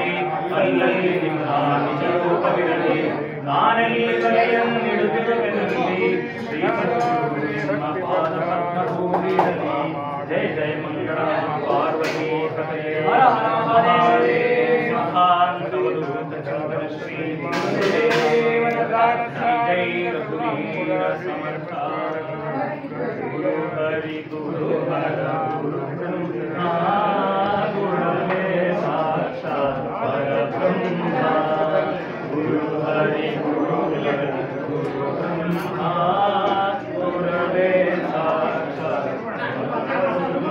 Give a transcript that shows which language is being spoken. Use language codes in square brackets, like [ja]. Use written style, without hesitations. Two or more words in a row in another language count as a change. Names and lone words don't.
[kn] ಅಲ್ಲಲ್ಲಿ ನಿಮ್ಮ ನಿಜ ರೂಪವಿರಲಿ ನಾನೆಲ್ಲಿ ಕರೆಯನ್ನಿಡುತ್ತಿರುವೆನಲ್ಲಿ ಶ್ರೀಪತಿ ನಿಮ್ಮ ಪಾದ ಪದ್ಮಭೂಮಿರಲಿ ಜಯ ಜಯ ಮಂಗಳ ಪಾರ್ವತಿ ಪತೆ ಹರ ಹರ ಮಹಾದೇವ ಮಹಾಂತವಧೂತ ಚಂದ್ರ ಶ್ರೀ [sa] ಜೈ ರಘುವೀರ ಸಮರ್ಥ ಗುರು ಹರಿ ಗುರು ಹರ ಗುರು ಬ್ರಹ್ಮ ಗುರುವೇ ಸಾಕ್ಷಾತ್ ಪರಬ್ರಹ್ಮ ಗುರು ಹರಿ ಗುರು ಹರಿ ಗುರು ಬ್ರಹ್ಮ ಗುರುವೇ ಸಾಕ್ಷಾತ್ ಪರಬ್ರಹ್ಮ